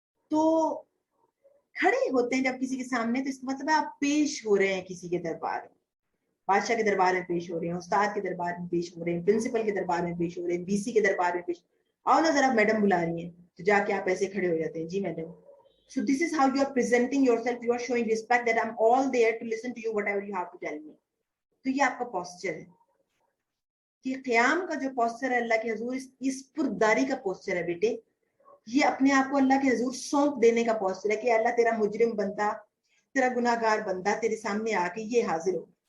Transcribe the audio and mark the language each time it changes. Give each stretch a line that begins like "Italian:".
Urdu: تو کھڑے ہوتے ہیں جب کسی کے سامنے, تو اس کا مطلب آپ پیش ہو رہے ہیں کسی کے دربار میں, بادشاہ کے دربار میں پیش ہو رہے ہیں, استاد کے دربار میں پیش ہو رہے ہیں, پرنسپل کے دربار میں پیش ہو رہے ہیں, بی سی کے دربار میں پیش. آؤ نا ذرا میڈم بلا رہی ہیں, تو جا کے آپ ایسے کھڑے ہو جاتے ہیں, جی madam.
English: So this is how you are presenting yourself, you are showing respect that I'm all there to listen to you whatever you have to tell me.
Urdu: تو یہ آپ کا پوسچر ہے. کہ قیام کا جو پوسچر ہے اللہ کے حضور, اس پرداری کا پوسچر ہے بیٹے. یہ اپنے آپ کو اللہ کے حضور سونپ دینے کا پوسچر ہے کہ اللہ تیرا مجرم بندہ, تیرا گناہ گار بندہ تیرے سامنے آ کے یہ حاضر ہو.